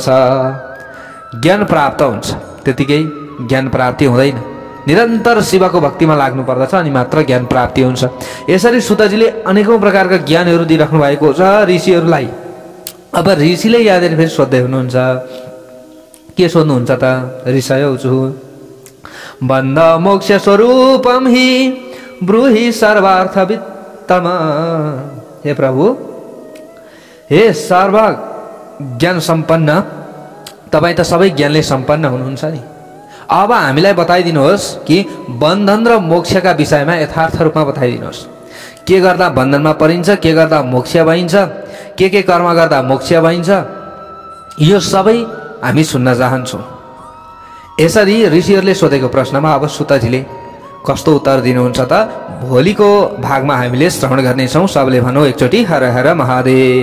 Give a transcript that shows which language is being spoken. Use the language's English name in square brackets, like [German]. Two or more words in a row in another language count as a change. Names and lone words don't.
[Nepali] ज्ञान प्राप्त हुन्छ, त्यतिकै ज्ञान प्राप्ति हुँदैन, निरन्तर शिवको भक्तिमा लाग्नु पर्दछ अनि मात्र ज्ञान प्राप्ति हुन्छ। यसरी सुतजीले अनेकौं प्रकारका ज्ञानहरू दिइराख्नु भएको छ ऋषिहरूलाई। अब ऋषिले यहाँनिर फेरि सोध्दै हुनुहुन्छ, के सोध्नुहुन्छ त? [Sanskrit] ऋषयौचु बन्ध मोक्ष स्वरूपम हि ब्रूहि सर्वार्थवित्तम। [Nepali] हे प्रभु, हे सर्व ज्ञान सम्पन्न, तपाईँ त सबै ज्ञानले सम्पन्न हुनुहुन्छ नि। अब हामीलाई बताइदिनुहोस् कि बन्धन र मोक्षका विषयमा यथार्थ रूपमा बताइदिनुहोस्। के गर्दा बन्धनमा परिन्छ, के गर्दा मोक्ष भइन्छ, के कर्म गर्दा मोक्ष भइन्छ, यो सबै हामी सुन्न चाहन्छौँ। यसरी ऋषिहरूले सोधेको प्रश्नमा अब सुतजीले कस्तो उत्तर दिनुहुन्छ त भोलिको भागमा हामीले श्रवण गर्नेछौँ। सबले भनौँ एकचोटि हर हर महादेव।